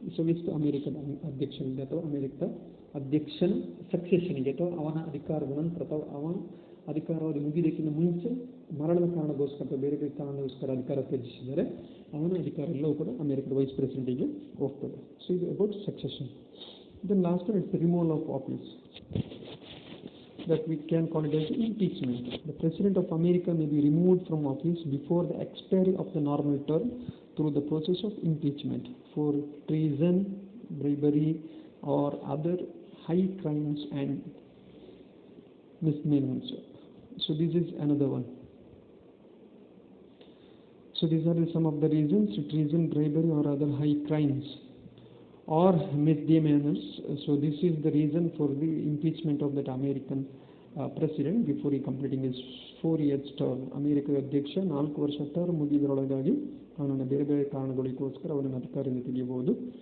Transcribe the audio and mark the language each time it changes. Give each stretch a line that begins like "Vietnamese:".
Kannada: So ಇಷ್ಟು ಅಮೆರಿಕದ ಅಧ್ಯಕ್ಷನಿಗೆ ಅಥವಾ ಅಮೆರಿಕದ ಅಧ್ಯಕ್ಷನ ಸಕ್ಸೆಷನಿಗೆ ಅಥವಾ ಅವನ ಅಧಿಕಾರದ ನಂತರ ಅಥವಾ ಅವನ ಅಧಿಕಾರಾವಧಿ ಮುಗಿದಕ್ಕಿಂತ ಮುಂಚೆ ಮರಣದ ಕಾರಣಗೋಸ್ಕರ ಅಥವಾ ಬೇರೆ ಬೇರೆ ಕಾರಣಗೋಸ್ಕರ ಅಧಿಕಾರ ತ್ಯಜಿಸಿದರೆ ಅವನ ಅಧಿಕಾರ ಎಲ್ಲವೂ ಕೂಡ ಅಮೆರಿಕದ ವೈಸ್ ಪ್ರೆಸಿಡೆಂಟಿಗೆ ಹೋಗ್ತದೆ. ಸೊ ಇದು about succession.
English: Then last one it's removal of office, that we can call it as impeachment. The President of America may be removed from office before the expiry of the normal term through the process of impeachment for treason, bribery or other high crimes and misdemeanors. So this is another one. So these are some of the reasons: treason, bribery, or other high crimes or misdemeanors. So this is the reason for the impeachment of that American president before he completing his 4 years term.
Kannada: ಅಮೆರಿಕದ ಅಧ್ಯಕ್ಷ 4 ವರ್ಷ term ಮುಗಿದರೊಳಗಾಗಿ ಅವನನ್ನು ಬೇರೆ ಬೇರೆ ಕಾರಣಗಳಿಗೋಸ್ಕರ ಅವನನ್ನು ಅಧಿಕಾರದಿಂದ ತೆಗೆಯಬಹುದು.